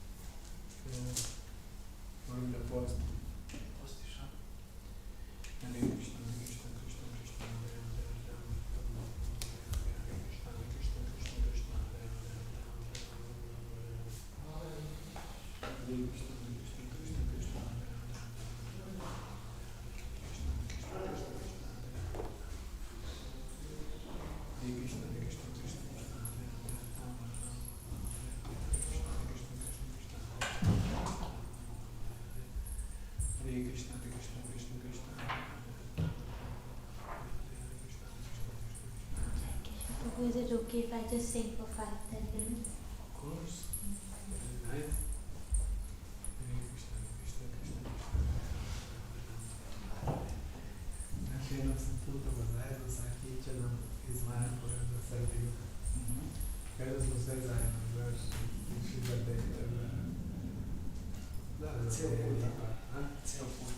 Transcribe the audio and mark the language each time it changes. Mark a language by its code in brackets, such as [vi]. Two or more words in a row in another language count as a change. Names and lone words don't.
[sr] Molim da posti. Postiš, a? [sa] Hare Krishna, Hare Krishna, Krishna Krishna, Hare Hare, Hare Krishna, Hare Krishna, Krishna Krishna, Hare Hare, Hare Krishna, Hare Krishna, Krishna Krishna, Hare Hare Krishna, Hare Krishna, Krishna Krishna, Hare Hare Krishna, Hare Krishna, Krishna Krishna, [en] Prabhu, is it okay if I just sing for 5-10 minutes? Of course. Right? [sa] Hare Krishna, Krishna Krishna, [sr] Znači sam putova zajedno sa Kićanom iz Marpora za Srbiju. Kada smo sve zajedno završili, išli za Ceo put. Ceo put.